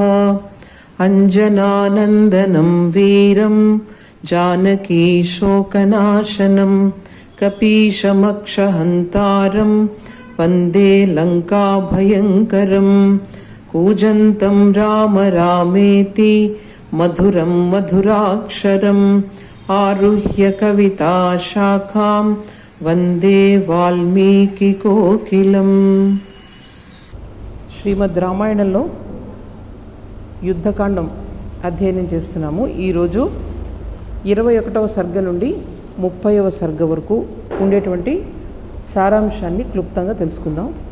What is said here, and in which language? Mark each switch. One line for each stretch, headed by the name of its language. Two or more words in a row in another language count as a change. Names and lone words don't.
Sanskrit: अञ्जनानन्दनं वीरं जानकी शोकनाशनं कपीशमक्षहन्तारं वन्दे लङ्काभयङ्करं। कूजन्तं राम रामेति मधुरं मधुराक्षरम् आरुह्य कविताशाखां वन्दे వాల్మీకికోకిలం.
Telugu: శ్రీమద్ రామాయణంలో యుద్ధకాండం అధ్యయనం చేస్తున్నాము. ఈరోజు 21వ సర్గ నుండి 30వ సర్గ వరకు ఉండేటువంటి సారాంశాన్ని క్లుప్తంగా తెలుసుకుందాం.